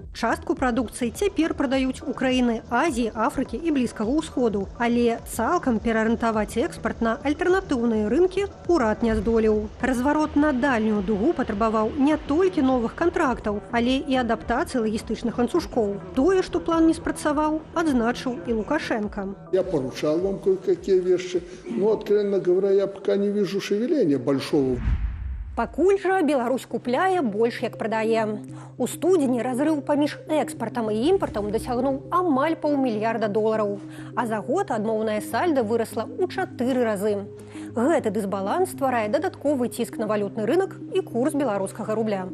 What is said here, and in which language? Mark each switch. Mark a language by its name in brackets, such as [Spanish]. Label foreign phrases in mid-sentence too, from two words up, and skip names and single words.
[Belarusian] Частку прадукцыі цяпер прадаюць у краіны Азіі, Афрыкі і Блізкага ўсходу. Але цалкам пераарыентаваць экспарт на альтэрнатыўныя рынкі урад не здолеў. Разварот на дальнюю дугу патрабаваў не толькі новых кантрактаў, але і адаптацыі лагістычных ланцужкоў. Тое, што план не спрацаваў, адзначыў і Лукашенко. [Russian] Я поручал вам кое-какие вещи, но, откровенно говоря, я пока не вижу шевеления большого. [Belarusian] Пакуль жа Беларусь купляе больш, як прадае. У студзені разрыў паміж экспартам і імпартам дасягнуў амаль $500 мільёна, а за год адмоўнае сальда вырасла ў 4 разы. Гэты дысбаланс стварае дадатковы ціск на валютны рынок і курс беларускага рубля.